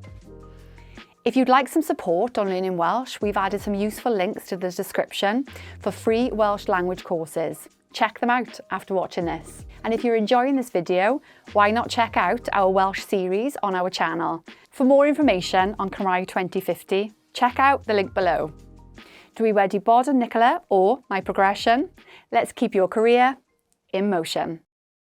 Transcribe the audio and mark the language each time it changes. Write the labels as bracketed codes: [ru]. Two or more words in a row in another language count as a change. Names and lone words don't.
[en] If you'd like some support on learning Welsh, we've added some useful links to the description for free Welsh language courses. Check them out after watching this. And if you're enjoying this video, why not check out our Welsh series on our channel? For more information on Cymraeg 2050, check out the link below. [cy] Dwi wedi bod yn Nicola o My Progression. [en] Let's keep your career in motion.